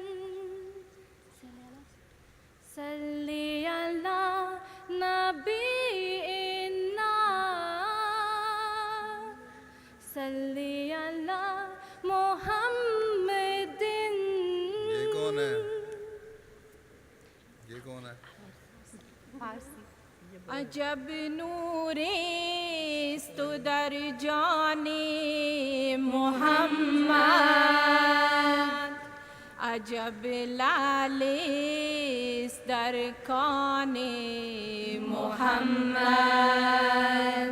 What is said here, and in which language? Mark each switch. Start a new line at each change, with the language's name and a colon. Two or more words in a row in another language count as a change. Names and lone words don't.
Arabic: صل على نبينا، صل على محمد.
Urdu: یہ کون ہے؟ یہ کون ہے؟
Persian: عجب نوریست در جان محمد، عجب لالیست در کان محمد.